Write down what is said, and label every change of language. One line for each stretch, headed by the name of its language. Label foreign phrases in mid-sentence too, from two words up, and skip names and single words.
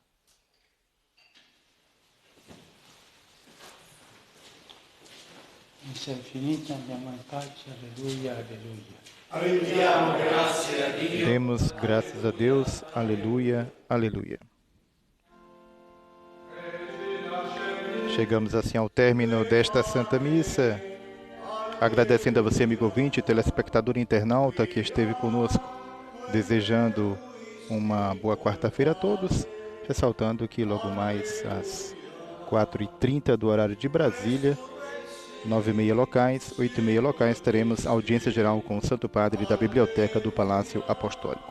Italian: Missa infinita, andiamo in pace, alleluia, alleluia. Rendiamo grazie a Dio.
Portuguese: Demos graças a Deus, aleluia, aleluia. Chegamos assim ao término desta Santa Missa, agradecendo a você, amigo ouvinte, telespectador e internauta que esteve conosco, desejando uma boa quarta-feira a todos, ressaltando que logo mais às 4h30 do horário de Brasília, 9h30 locais, 8h30 locais, teremos audiência geral com o Santo Padre da Biblioteca do Palácio Apostólico.